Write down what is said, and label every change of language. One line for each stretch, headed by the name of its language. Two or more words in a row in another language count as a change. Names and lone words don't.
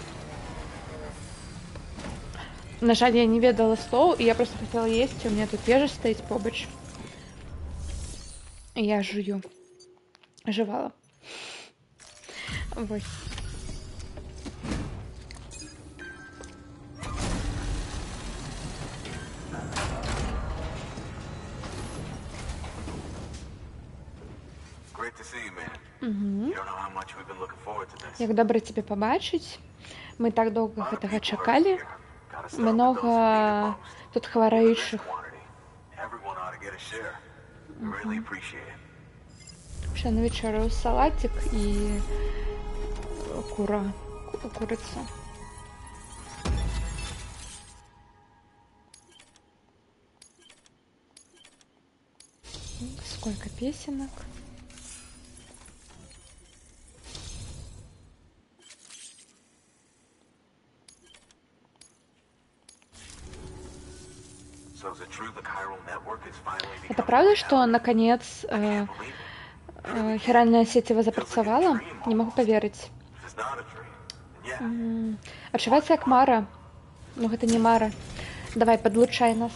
Belarusian: На жаль, я не ведала слоў, і я проста хацела есці,
Russian: у меня
Belarusian: тут ежа стаіць побач. І я жую. Жевала. Вось.
English: Great to see you, man. Мгм. You don't know how much we've been looking forward to this.
Belarusian: Як добра цябе пабачыць. Мы так доўга гэтага чакалі.
English: Gotta start with those who need it
Belarusian: Многа
English: most.
Belarusian: тут хвараючых.
English: Everyone ought to get a share. We really appreciate it.
Ukrainian: Ще на вечерю салатик і куриця.
Russian: Сколько песенок.
English: So is it true the chiral network is finally
Russian: Это
English: becoming
Russian: правда, что наконец хиральная сетева запрацавала? Не могу поверить.
English: It's not a dream. And yeah,
Belarusian: Адчуваецца як мара. Ну гэта не мара. Давай, подлучай нас.